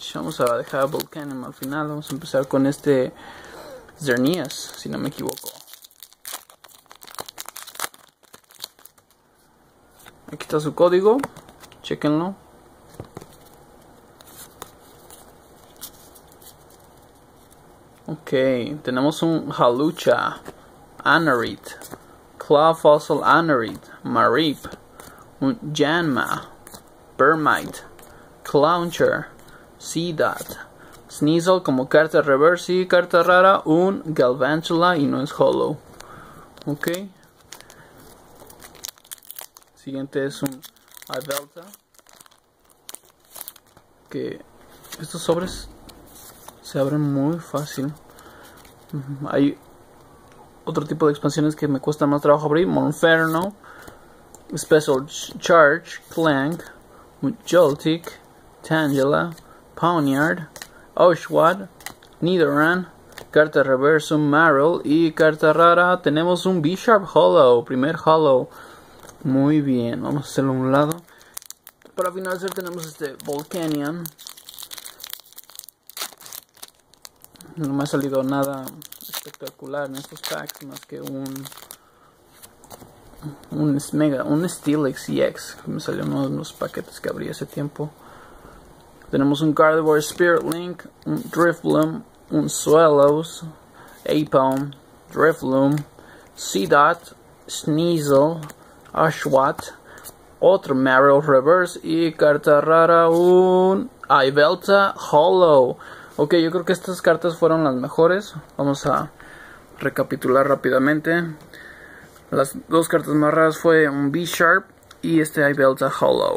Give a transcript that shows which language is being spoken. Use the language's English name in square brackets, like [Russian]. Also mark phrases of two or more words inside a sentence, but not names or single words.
[Spanish] Vamos a dejar a Volcanium al final. Vamos a empezar con este Xerneas, si no me equivoco. Aquí está su código. Chequenlo. Ok, tenemos un Halucha, Anorith, Claw Fossil Anorith, Marip, un Janma, Burmite, Clowncher, Seedot, Sneasel como carta reverse y carta rara, un Galvantula y no es hollow. Ok. Siguiente es un Yveltal, que estos sobres se abren muy fácil. Hay otro tipo de expansiones que me cuesta más trabajo abrir. Monferno, Special Charge, Clank, Joltik, Tangela, Pawniard, Oshawott, Nidoran, carta reverse, un Marill y carta rara. Tenemos un B-Sharp Hollow, primer Hollow. Muy bien, vamos a hacerlo a un lado. Para finalizar tenemos este Volcanium. No me ha salido nada espectacular en estos packs, más que un Steelix EX, que me salió uno de los paquetes que abrí hace tiempo. Tenemos un Gardevoir Spirit Link, un Drifloon, un Swellows, Aipom, Drifloon, Seedot, Sneasel, Oshawott, otro Marill Reverse y carta rara, un Yveltal Hollow. Ok, yo creo que estas cartas fueron las mejores. Vamos a recapitular rápidamente. Las 2 cartas más raras fue un B-Sharp y este Yveltal Hollow.